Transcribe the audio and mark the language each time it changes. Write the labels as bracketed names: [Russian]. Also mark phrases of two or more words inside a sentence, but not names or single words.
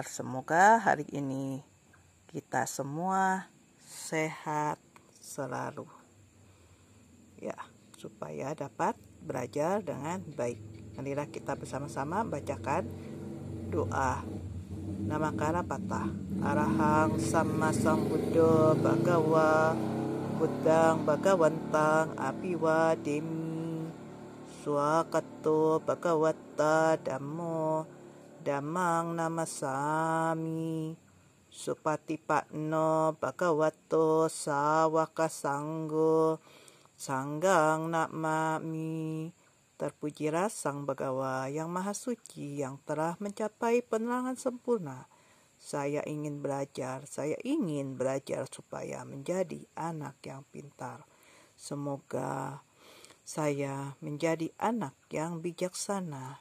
[Indonesian] Semoga hari ini kita semua sehat selalu. Ya, supaya dapat belajar dengan baik. Marilah kita bersama-sama bacakan doa. [Pali] Namakara patah. Arahang sama sambuddho bhagawa buddhang bhagawantang apiwa demi Swakato bhagavata dhammo dhammang namasami supatipatno bhagavato sawaka sanggo sanggang namami. [Indonesian] Terpujilah Sang Bhagawa yang Maha Suci yang telah mencapai penerangan sempurna. Saya ingin belajar supaya menjadi anak yang pintar. Semoga saya menjadi anak yang bijaksana.